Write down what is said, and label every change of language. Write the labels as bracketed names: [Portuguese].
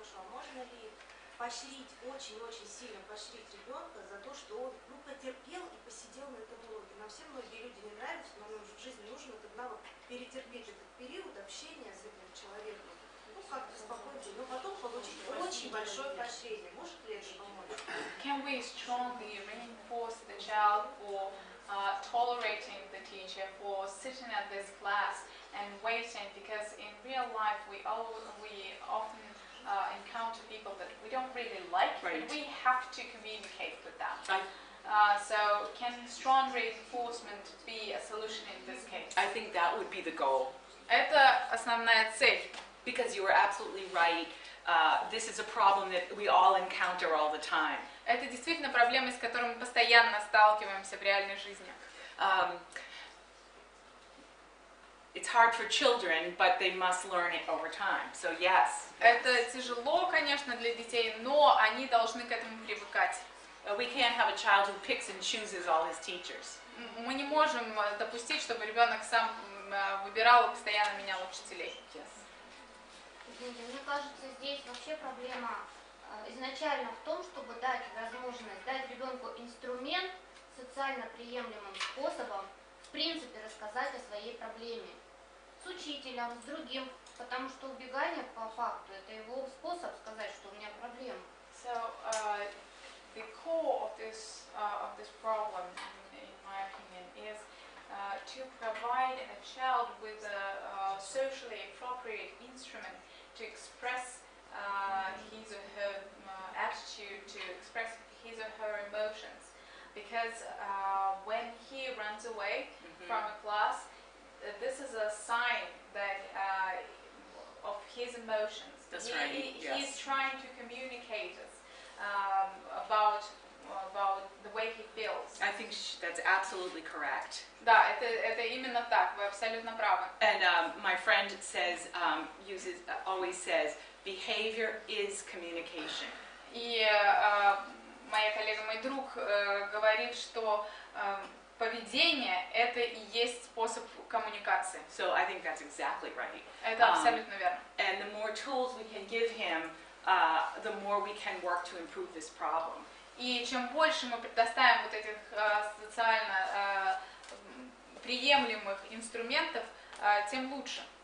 [Russian] Можно ли поощрить, очень-очень сильно поощрить ребенка за то, что он потерпел и посидел на этом уроке? Нам все многие люди не нравятся, но нам в жизни нужно этот навык перетерпеть этот период общения с этим человеком. Как-то спокойно, но потом получить очень большое поощрение. Может ли это помочь? [English] Can we strongly reinforce the child for tolerating the teacher, for sitting at this class and waiting? Because in real life we often encounter people that we don't really like, but we have to communicate with them. So can strong reinforcement be a solution in this case? I think that would be the goal. [Russian] Это основная цель. [English] Because you are absolutely right. This is a problem that we all encounter all the time. [Russian] Это действительно проблема, с которой мы постоянно сталкиваемся в реальной жизни. [English] It's hard for children, but they must learn it over time. So yes. [Russian] Это тяжело, конечно, для детей, но они должны к этому привыкать. [English] We can't have a child who picks and chooses all his teachers. [Russian] Мы не можем допустить, чтобы ребенок сам выбирал и постоянно менял учителей. Мне кажется, здесь вообще проблема изначально в том, чтобы дать возможность, дать ребенку инструмент социально приемлемым способом, в принципе, рассказать о своей проблеме. С учителем, с другим, потому что убегание по факту – это его способ сказать, что у меня проблема. [English] So, the core of this problem, in my opinion, is to provide a child with a socially appropriate instrument to express his or her attitude, to express his or her emotions. Because when he runs away from a class, this is a sign that of his emotions. That's right. He's trying to communicate about the way he feels. I think that's absolutely correct. [Russian] Да, это именно так. Вы абсолютно правы. [English] And my friend says, always says, behavior is communication. [Russian] И моя коллега, мой друг говорит, что поведение – это и есть способ коммуникации. [English] So I think that's exactly right. [Russian] Это абсолютно верно. [English] And the more tools we can give him, the more we can work to improve this problem. [Russian] И чем больше мы предоставим вот этих социально приемлемых инструментов, тем лучше.